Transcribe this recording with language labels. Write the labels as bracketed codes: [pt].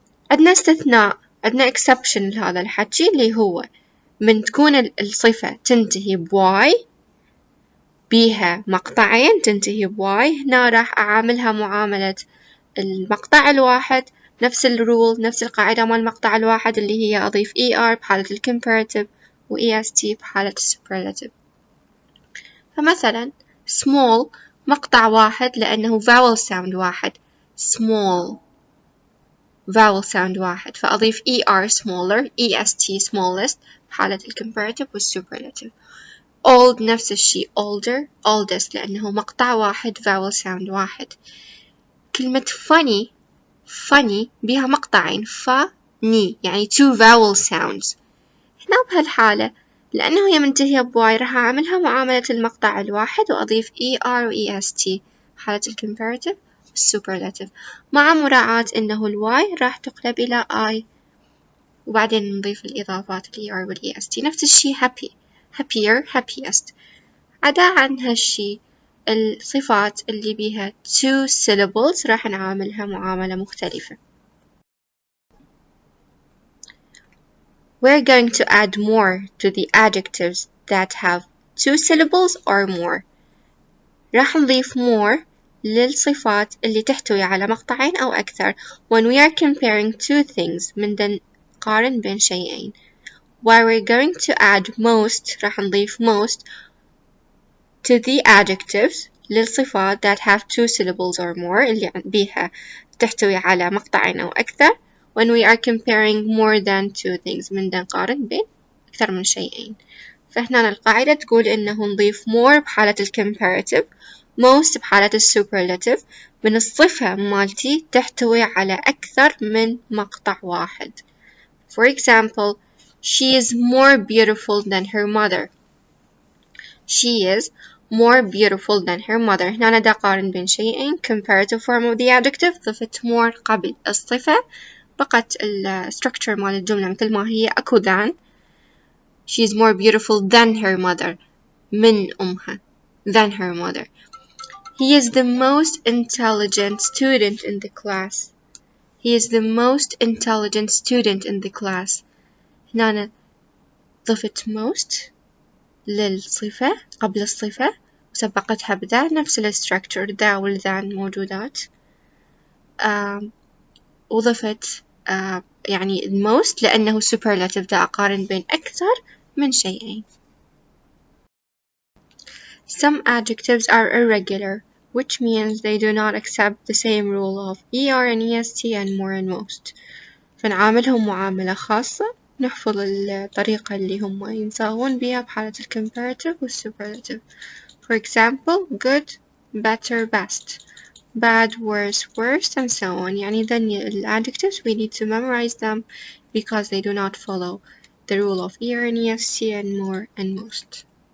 [ar] عندنا استثناء عندنا exception لهذا الحكي اللي هو من تكون الصفة تنتهي بواي بيها مقطعين تنتهي بواي هنا راح أعاملها معاملة المقطع الواحد نفس الرول نفس القاعدة مال المقطع الواحد اللي هي أضيف ER بحالة ال comparative و EST بحالة ال superlative. فمثلا small مقطع واحد لأنه vowel sound واحد small vowel sound واحد فأضيف ER smaller EST smallest بحالة ال comparative وال superlative. old نفس الشيء older oldest لأنه مقطع واحد vowel sound واحد. كلمة funny بها مقطعين funny يعني two vowel sounds. هنا بهالحالة لأنه هي منتهية بواي راح أعملها معاملة المقطع الواحد وأضيف ER و EST حالة ال comparative وال superlative مع مراعاة إنه الواي راح تقلب إلى I وبعدين نضيف الإضافات ال ER وال EST. نفس الشي happier happiest. عدا عن هالشي الصفات اللي بيها two syllables راح نعاملها معاملة مختلفة. [en] We're going to add more to the adjectives that have two syllables or more. [ar] راح نضيف more للصفات اللي تحتوي على مقطعين أو أكثر [en] when we are comparing two things [ar] من نقارن بين شيئين. [en] While we're going to add most [ar] راح نضيف [en] most to the adjectives [ar] للصفات [en] that have two syllables or more [ar] اللي بيها تحتوي على مقطعين أو أكثر [en] when we are comparing more than two things [ar] من نقارن بين أكثر من شيئين. فهنا القاعدة تقول إنه نضيف more بحالة الكمباراتيف most بحالة السوبرلاتيف من الصفة مالتي تحتوي على أكثر من مقطع واحد. [en] For example, she is more beautiful than her mother. She is more beautiful than her mother. [ar] هنا دا قارن بين شيئين. [en] Comparative form of the adjective [ar] ضفت more قبل الصفة، بقت structure مال الجملة مثل ما هي، أكو than. [en] She is more beautiful than her mother. [ar] من أمها. [en] Than her mother. He is the most intelligent student in the class. He is the most intelligent student in the class. [ar] هنا ضفت most للصفة قبل الصفة وسبقتها بذا، نفس الستركتشر ذا والذان موجودات. وضفت يعني most لأنه superlative، دا أقارن بين أكثر من شيئين. [en] Some adjectives are irregular, which means they do not accept the same rule of ER and EST and more and most. [ar] فنعاملهم معاملة خاصة، نحفظ الطريقة اللي هم ينصاغون بها بحالة الcomparative والsuperlative. [en] For example, good, better, best, bad, worse, worst, and so on. [ar] يعني [en] then adjectives we need to memorize them because they do not follow the rule of ER and EST and more and most.